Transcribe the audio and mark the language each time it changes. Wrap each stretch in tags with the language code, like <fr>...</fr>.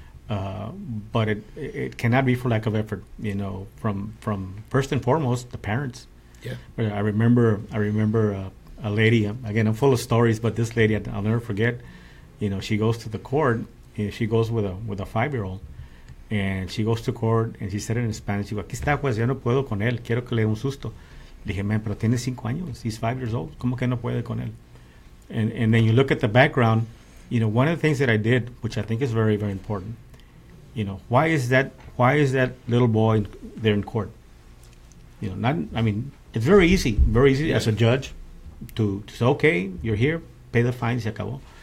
<en>But it cannot be for lack of effort, from first and foremost the parents. Yeah. I remember a lady. Again, I'm full of stories, but this lady I'll never forget. She goes to the court. She goes with a 5-year-old, and she goes to court and she said it in Spanish.</en> <es>Digo, aquí está, pues ya no puedo con él. Quiero que le dé un susto. Le dije, man, pero tiene 5 años.</es> <en>He's 5 years old.</en> <es>¿Cómo que no puede con él?</es> <en>And then you look at the background, one of the things that I did, which I think is very, very important, why is that little boy there in court? It's very easy as a judge to say, okay, you're here, pay the fine,</en> <es>se acabó.</es>